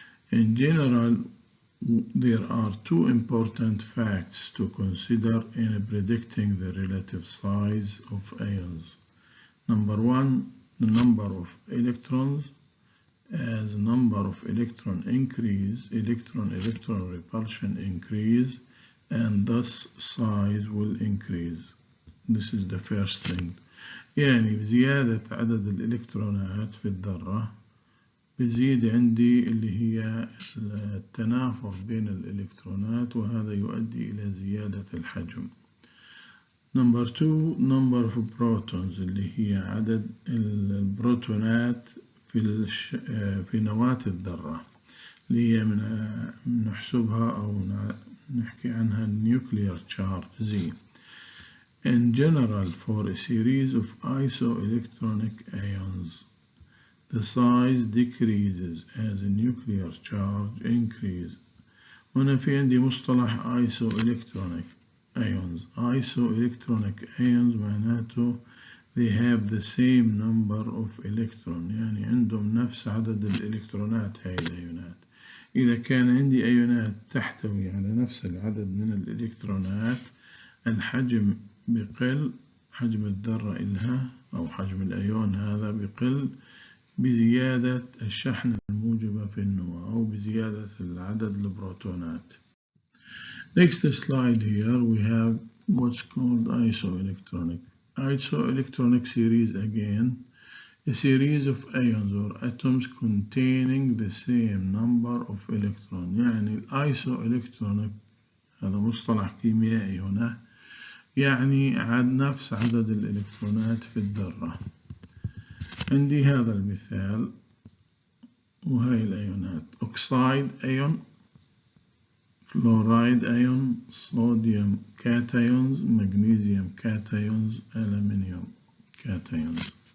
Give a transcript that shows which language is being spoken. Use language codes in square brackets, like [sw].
[en] In general, there are two important facts to consider in predicting the relative size of ions. Number one, the number of electrons. As number of electron increase, electron repulsion increase, and thus size will increase. This is the first thing. [ar] يعني بزيادة عدد الإلكترونات في الذرة بزيد عندي اللي هي التنافر بين الإلكترونات، وهذا يؤدي إلى زيادة الحجم. [en] Number two, number of protons [ar] اللي هي عدد البروتونات في نواة الذرة اللي هي نحسبها أو نحكي عنها [en] nuclear charge Z. In general, for a series of isoelectronic ions, the size decreases as a nuclear charge increases. [ar] هنا في عندي مصطلح isoelectronic ions. [en] Isoelectronic ions [ar] معناته [en] they have the same number of electrons، [ar] يعني عندهم نفس عدد الإلكترونات. هاي الأيونات إذا كان عندي أيونات تحتوي على نفس العدد من الإلكترونات، الحجم بقل، حجم الذرة إلها أو حجم الأيون هذا بقل بزيادة الشحنة الموجبة في النواة أو بزيادة العدد البروتونات. [en] Next slide here we have what's called isoelectronic. Isoelectronic series, again, a series of ions or atoms containing the same number of electrons. [ar] يعني isoelectronic هذا مصطلح كيميائي هنا، يعني نفس عدد الإلكترونات في الذرة. عندي هذا المثال وهي الأيونات: أكسيد أيون، [en] fluoride ion, sodium cations, magnesium cations, aluminium cations.